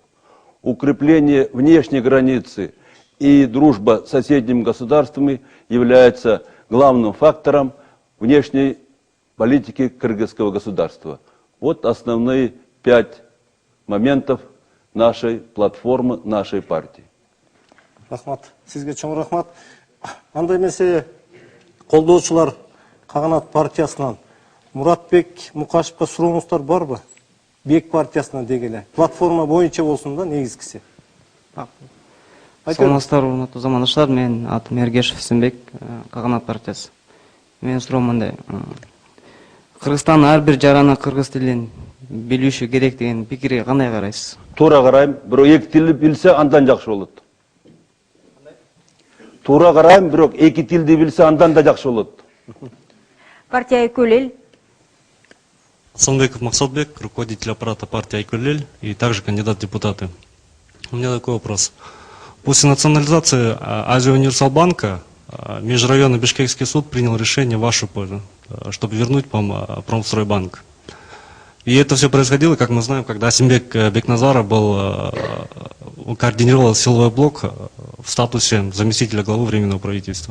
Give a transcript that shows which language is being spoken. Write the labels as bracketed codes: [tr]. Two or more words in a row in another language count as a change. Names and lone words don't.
[ru] Укрепление внешней границы и дружба с соседними государствами является главным фактором внешней политики кыргызского государства. Вот основные 5 моментов нашей платформы, нашей партии. [ky] Рахмат. Сизге чоң рахмат. Андай эмесе колдоочулар Каганат партиясынан Муратбек Мукашевка сурооңуздар барбы? Бек партиясынан дегеле. Платформа боюнча болсун да, негизгиси. Саламатсыздар, урматтуу замандаштар. Мен атым Эргешев Симбек, Каганат партиясы. Мен суроом мындай. Кыргызстан ар бир жараны кыргыз тилин билүүшү керек деген пикирге кандай карайсыз? Туура карайм, бирок эки тилди билсе андан жакшы болот. Туура карайм, бирок эки тилди билсе андан да жакшы болот. Партия Айкуль. [ru] Асанбеков Максатбек, руководитель аппарата партии Айкуль и также кандидат в депутаты. У меня такой вопрос. После национализации Азия Универсал банка межрайонный Бишкекский суд принял решение в вашу пользу, чтобы вернуть Промстройбанк. И это все происходило, как мы знаем, когда Асимбек Бекназаров координировал силовой блок в статусе заместителя главы Временного правительства.